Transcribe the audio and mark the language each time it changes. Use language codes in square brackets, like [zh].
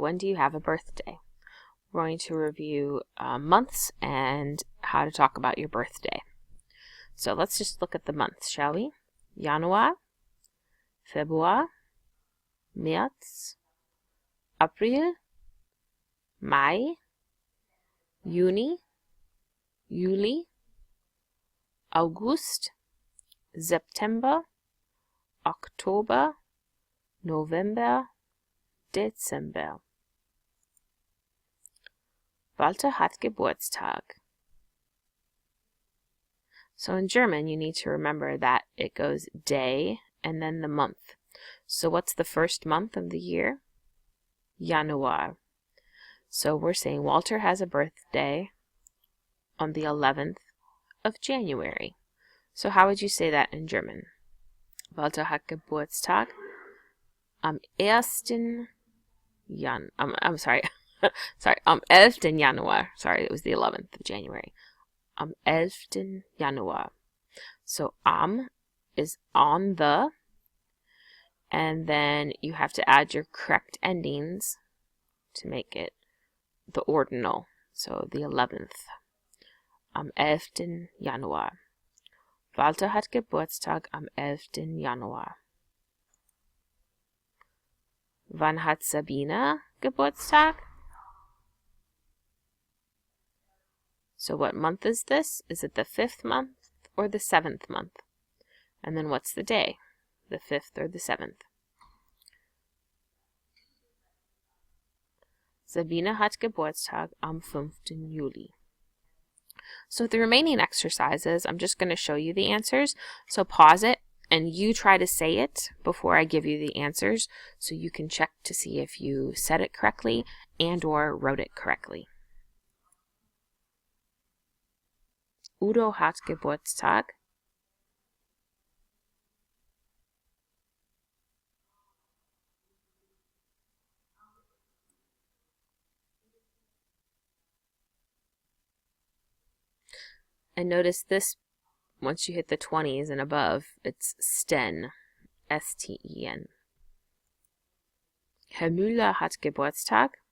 [en] When do you have a birthday? We're going to review months and how to talk about your birthday. So let's just look at the months, shall we? [de] Januar, Februar, März, April, Mai, Juni, Juli, August, September, Oktober, November, Dezember. Walter hat Geburtstag. [en] So in German, you need to remember that it goes day and then the month. So what's the first month of the year? Januar. So we're saying Walter has a birthday on the 11th of January. So how would you say that in German? [de] Walter hat Geburtstag am 1. [en] I'm sorry. Sorry, [de] am 11. Januar. [en] Sorry, it was the 11th of January. [de] Am 11. Januar. [en] So am is on the, and then you have to add your correct endings to make it the ordinal. So the 11th. [de] Am 11. Januar. Walter hat Geburtstag am 11. Januar. Wann hat Sabina Geburtstag? [en] So what month is this? Is it the 5th month or the 7th month? And then what's the day? The 5th or the 7th? [de] Sabina hat Geburtstag am 5. Juli. [en] So the remaining exercises, I'm just going to show you the answers. So pause it and you try to say it before I give you the answers so you can check to see if you said it correctly and or wrote it correctly. [de] Udo hat Geburtstag. [en] And notice this, once you hit the 20s and above, it's Sten, S-T-E-N. [de] Herr Müller hat Geburtstag.